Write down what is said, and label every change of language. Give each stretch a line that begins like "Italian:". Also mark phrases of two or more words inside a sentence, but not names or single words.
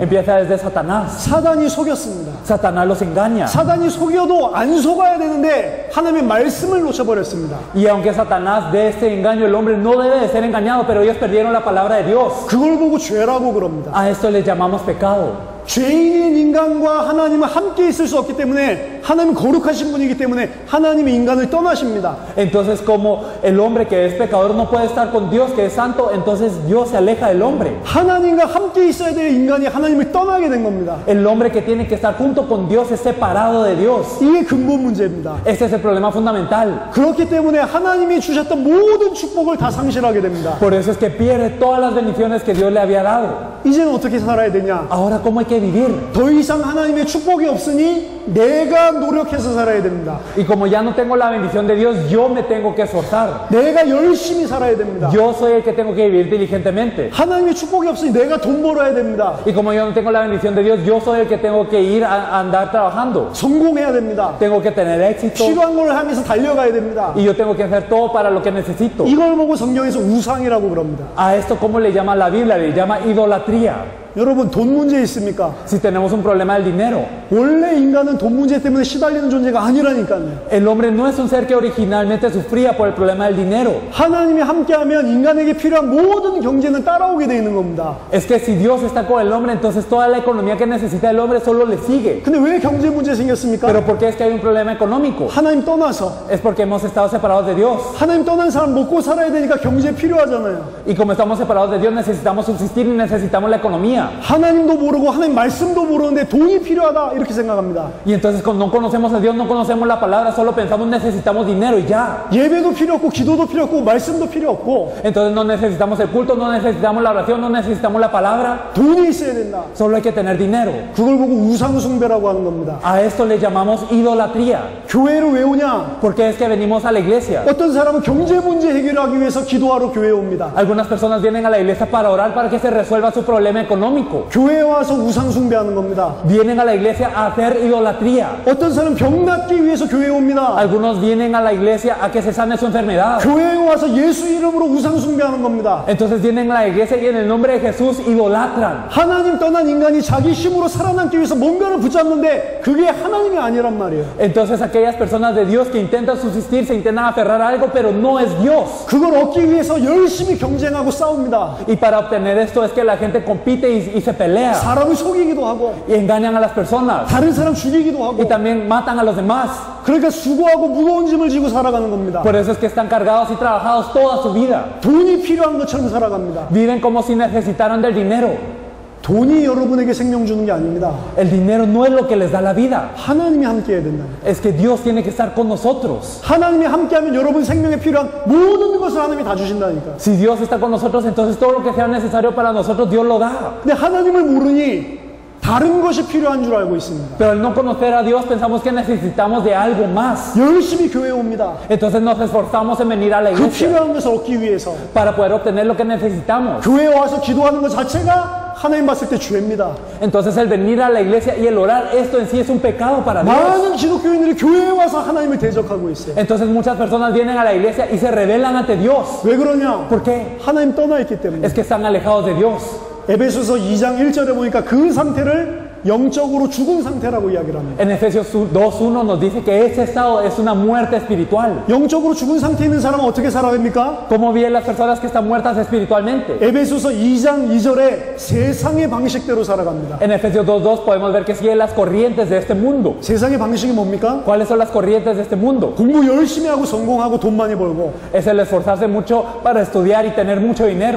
Spanish: empieza desde Satanás.
Korean: 사단이 속였습니다.
Spanish: Satanás los engaña.
Korean: 사단이 속여도 안 속아야 되는데 하나님의 말씀을 놓쳐버렸습니다.
Spanish: Y aunque Satanás dé este engaño, el hombre no debe de ser engañado, pero ellos perdieron la palabra de Dios.
Korean: 그걸 보고 죄라고 그럽니다.
Spanish: A esto le llamamos pecado.
Korean: 죄인인 인간과 하나님은 함께 있을 수 없기 때문에 하나님은 거룩하신 분이기 때문에 하나님이 인간을 떠나십니다.
Spanish: Entonces, como el hombre que es pecador no puede estar con Dios que es santo, entonces Dios se aleja del hombre.
Korean: 하나님과 함께 있어야 될 인간이 하나님을 떠나게 된 겁니다.
Spanish: El hombre que tiene que estar junto con Dios es separado de Dios.
Korean: 이게 근본 문제입니다.
Spanish: Este es el problema fundamental.
Korean: 그렇기 때문에 하나님이 주셨던 모든 축복을 다 상실하게 됩니다.
Spanish: Por eso es que pierde todas las bendiciones que Dios le había dado.
Korean: 이제는 어떻게 살아야 되냐?
Spanish: Ahora, ¿cómo hay que vivir?
Korean: 더 이상 하나님의 축복이 없으니 내가 노력해서 살아야 됩니다.
Spanish: Y como ya no tengo la bendición de Dios, yo me tengo que esforzar.
Korean: 내가 열심히 살아야 됩니다.
Spanish: Yo soy el que tengo que vivir diligentemente.
Korean: 하나님의 축복이 없으니 내가 돈 벌어야 됩니다.
Spanish: Y como yo no tengo la bendición de Dios, yo soy el que tengo que ir a andar trabajando.
Korean: 성공해야 됩니다.
Spanish: Tengo que tener éxito.
Korean: 필요한 걸 하면서 달려가야 됩니다.
Spanish: Y yo tengo que hacer todo para lo que necesito.
Korean: 이걸 보고 성경에서 우상이라고 그럽니다.
Spanish: A esto, ¿cómo le llama la Biblia? Le llama idolatría.
Korean: 여러분, 돈 문제 있습니까?
Spanish: Si tenemos un problema del dinero,
Korean: 원래 인간은 돈 문제 때문에 시달리는 존재가 아니라니까요.
Spanish: el hombre no es un ser que originalmente sufría por el problema del dinero.
Korean: 하나님이 함께하면 인간에게 필요한 모든 경제는 따라오게 돼 있는 겁니다.
Spanish: Es que si Dios está con el hombre, entonces toda la economía que necesita el hombre solo le sigue.
Korean: 근데 왜 경제 문제 생겼습니까?
Spanish: ¿Pero por qué es que hay un problema económico?
Korean: 하나님 떠나서
Spanish: Es porque hemos estado separados de Dios.
Korean: 하나님 떠난 사람 먹고 살아야 되니까 경제 필요하잖아요.
Spanish: Y como estamos separados de Dios, necesitamos subsistir y necesitamos la economía.
Korean: 하나님도 모르고 하나님 말씀도 모르는데 돈이 필요하다 이렇게 생각합니다.
Spanish: Y entonces cuando no conocemos a Dios, no conocemos la palabra, solo pensamos necesitamos dinero y ya.
Korean: 예배도 필요 없고 기도도 필요 없고 말씀도 필요 없고
Spanish: Entonces no necesitamos el culto, no necesitamos la oración, no necesitamos la palabra.
Korean: 돈이 있어야 된다.
Spanish: Solo hay que tener dinero.
Korean: 그걸 보고 우상숭배라고 하는 겁니다.
Spanish: A esto le llamamos idolatría.
Korean: 교회를 왜 오냐?
Spanish: Porque es que venimos a la iglesia.
Korean: 어떤 사람은 경제 문제 해결하기 위해서 기도하러 교회에 옵니다.
Spanish: Algunas personas vienen a la iglesia para orar para que se resuelva su problema económico.
Korean: 교회에 와서 우상숭배하는 겁니다.
Spanish: Vienen a la iglesia a hacer idolatría.
Korean: 어떤 사람은 병 낫기 위해서 교회에 옵니다.
Spanish: Algunos vienen a la iglesia a que se sane su enfermedad.
Korean: 교회에 와서 예수 이름으로 우상숭배하는 겁니다.
Spanish: Entonces vienen a la iglesia y en el nombre de Jesús idolatran.
Korean: 하나님 떠난 인간이 자기 힘으로 살아남기 위해서 뭔가를 붙잡는데 그게 하나님이 아니란 말이에요.
Spanish: Entonces aquellas personas de Dios que intentan subsistir, se intentan aferrar a algo, pero no es Dios.
Korean: 그걸 얻기 위해서 열심히 경쟁하고 싸웁니다.
Spanish: Y para obtener esto es que la gente compite y se pelea
Korean: 사람을 속이기도 하고
Spanish: y engañan a las personas
Korean: 다른 사람 죽이기도
Spanish: y
Korean: 하고
Spanish: también matan a los demás.
Korean: 그러니까 수고하고 무거운 짐을 지고 살아가는 겁니다.
Spanish: Por eso es que están cargados y trabajados toda su vida.
Korean: 돈이 필요한 것처럼 살아갑니다.
Spanish: Viven como si necesitaran del dinero.
Korean: 돈이 여러분에게 생명 주는 게 아닙니다.
Spanish: El dinero no es lo que les da la vida.
Korean: 하나님이 함께 해야 된다.
Spanish: Es que Dios tiene que estar con nosotros.
Korean: 하나님이 함께하면 여러분 생명에 필요한 모든 것을 하나님이 다 주신다니까.
Spanish: Si Dios está con nosotros, entonces todo lo que sea necesario para nosotros, Dios lo da.
Korean: 근데 하나님을 모르니 다른 것이 필요한 줄 알고 있습니다.
Spanish: Pero al no conocer a Dios, pensamos que necesitamos de algo más.
Korean: 열심히 교회에 옵니다.
Spanish: Entonces nos esforzamos en venir a la
Korean: 그
Spanish: iglesia
Korean: 필요한 것을 얻기 위해서
Spanish: para poder obtener lo que necesitamos.
Korean: 교회에 와서 기도하는 것 자체가 하나님 봤을 때 죄입니다.
Spanish: Entonces el venir a la iglesia y el orar, esto en sí es un pecado para Dios.
Korean: 많은 기독교인들이 교회에 와서 하나님을 대적하고 있어요.
Spanish: Entonces muchas personas vienen a la iglesia y se rebelan ante Dios.
Korean: 왜 그러냐?
Spanish: ¿Por qué?
Korean: 하나님 떠나 있기 때문에.
Spanish: Es que están alejados de Dios.
Korean: 에베소서 2장 1절에 보니까 그 상태를 영적으로 죽은 상태라고 이야기를 합니다.
Spanish: En Efesios 2:1 nos dice que ese estado es una muerte espiritual.
Korean: 영적으로 죽은 상태에 있는 사람은 어떻게 살아갑니까?
Spanish: ¿Cómo viven las personas que están muertas espiritualmente?
Korean: 에베소서 2장 2절에 세상의 방식대로 살아갑니다.
Spanish: En Efesios 2:2 podemos ver que siguen las corrientes de este mundo.
Korean: 세상의 방식이 뭡니까?
Spanish: ¿Cuáles son las corrientes de este mundo?
Korean: 공부 열심히 하고 성공하고 돈 많이 벌고
Spanish: Es el esforzarse mucho para estudiar y tener mucho dinero.